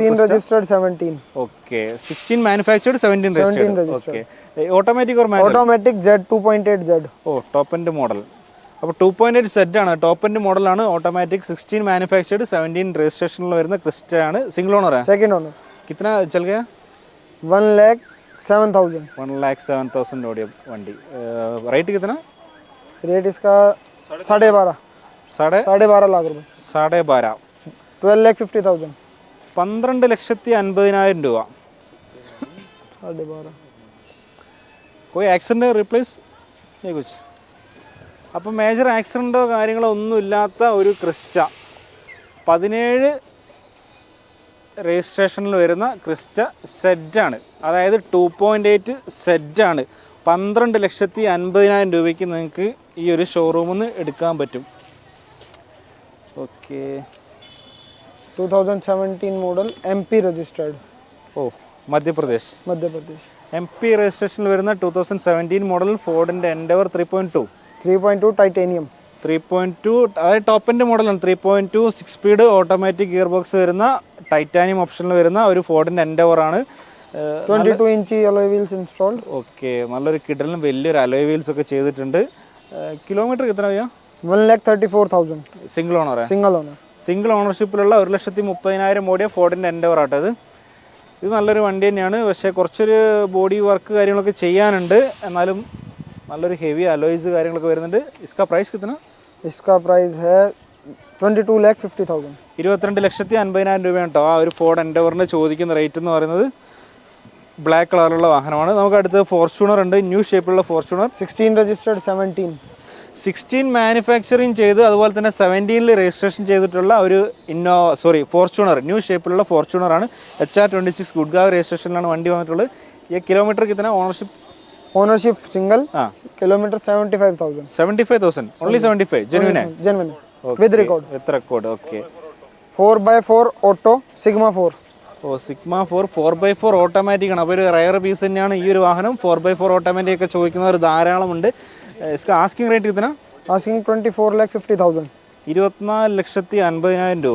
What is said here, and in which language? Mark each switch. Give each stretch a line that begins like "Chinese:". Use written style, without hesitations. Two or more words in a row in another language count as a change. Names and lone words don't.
English: 17. Okay, 16 manufactured 17 registered. Okay, automatic or manual? Automatic Z 2.8Z. Top end model.
Malayalam: അപ്പോൾ 2.8 സെറ്റ് ആണ്,
English: top end
Malayalam: മോഡലാണ്, ഓട്ടോമാറ്റിക്, 16 മാനുഫാക്ചർഡ് 17 രജിസ്ട്രേഷനിൽ വരുന്ന ക്രിസ്റ്റ ആണ്.
English: single owner
Malayalam: ആണ്?
English: Second owner.
Hindi: कितना चल गया? 1,07,000.
Malayalam: 1,07,000 ഓടിയ വണ്ടി. റേറ്റ് कितना?
Hindi: रेट इसका 12.5 लाख रुपए. 12.5. 12,50,000.
Malayalam: 12,50,000 രൂപ. 12.5.
Hindi: कोई
English: accident replace
Hindi: नहीं कुछ?
Malayalam: അപ്പോൾ മേജർ ആക്സിഡൻറ്റോ കാര്യങ്ങളോ ഒന്നും ഇല്ലാത്ത ഒരു ക്രിസ്റ്റ, 17 രജിസ്ട്രേഷനിൽ വരുന്ന ക്രിസ്റ്റ സെറ്റാണ്. അതായത് 2.8 സെറ്റാണ്. 12,50,000 രൂപയ്ക്ക് നിങ്ങൾക്ക് ഈ ഒരു ഷോറൂമിൽ നിന്ന് എടുക്കാൻ പറ്റും. ഓക്കെ,
English: 2017 model MP registered.
Malayalam: മധ്യപ്രദേശ്. MP രജിസ്ട്രേഷനിൽ വരുന്ന 2017 മോഡൽ ഫോർഡിൻ്റെ എൻഡവർ 3.2
Hindi: टाइटेनियम.
Malayalam: 3.2 അതായത്
English: top end
Malayalam: മോഡലാണ്. 3.2
English: 6 speed automatic gear box
Malayalam: വരുന്ന ടൈറ്റാനിയം ഓപ്ഷനിൽ വരുന്ന ഒരു ഫോർഡിൻ്റെ എൻഡവർ ആണ്.
English: 22 inch alloy wheels installed.
Malayalam: ഓക്കെ, നല്ലൊരു കിടലും വലിയൊരു
English: alloy wheels
Malayalam: ഒക്കെ ചെയ്തിട്ടുണ്ട്. കിലോമീറ്റർ എത്ര വയ്യ? 1,34,000.
English: Single owner? सिंगल
Malayalam: ഓണർഷിപ്പിലുള്ള 1,30,000 ഓടിയ ഫോർഡിൻ്റെ എൻഡവർ ആട്ടോ ഇത്. ഇത് നല്ലൊരു വണ്ടി തന്നെയാണ്. പക്ഷേ കുറച്ചൊരു
English: body work
Malayalam: കാര്യങ്ങളൊക്കെ ചെയ്യാനുണ്ട്. എന്നാലും നല്ലൊരു
English: heavy alloys
Malayalam: കാര്യങ്ങളൊക്കെ വരുന്നുണ്ട്. ഇസ്കാ പ്രൈസ് കിട്ടുന്ന?
Hindi: इसका प्राइस है 22,50,000.
Malayalam: 22,50,000 രൂപയാണ് കേട്ടോ ആ ഒരു ഫോർഡ് എൻഡവറിന് ചോദിക്കുന്ന റേറ്റ് എന്ന് പറയുന്നത്. ബ്ലാക്ക് കളറുള്ള വാഹനമാണ്. നമുക്ക് അടുത്ത് ഫോർച്യൂണർ ഉണ്ട്, ന്യൂ ഷേപ്പിലുള്ള ഫോർച്യൂണർ. 16 രജിസ്റ്റേർഡ് 16 മാനുഫാക്ചറിങ് ചെയ്ത് അതുപോലെ തന്നെ 17 രജിസ്ട്രേഷൻ ചെയ്തിട്ടുള്ള ഒരു ഫോർച്യൂണർ, ന്യൂ ഷേപ്പിലുള്ള ഫോർച്യൂണർ ആണ്. HR26 ഗുഡ്ഗാവ് രജിസ്ട്രേഷനിലാണ് വണ്ടി വന്നിട്ടുള്ളത്. ഈ കിലോമീറ്റർ കിട്ടുന്ന
English: Ownership single. Kilometre 75,000. 75,000 only 75 genuine With record. ओके.
Malayalam: 4x4 ഓട്ടോ സിഗ്മ 4. സിഗ്മ 4 ഓട്ടോമാറ്റിക് ആണ്. അപ്പോൾ ഒരു
English: rare piece
Malayalam: തന്നെയാണ് ഈ ഒരു വാഹനം. 4x4 ഓട്ടോമാറ്റിക് ഒക്കെ ചോദിക്കുന്നവർ ധാരാളമുണ്ട്.
Hindi: इसका
English: asking rate
Hindi: कितना?
Malayalam: ആസ്കിംഗ് 24,50,000. 24,50,000 രൂപ.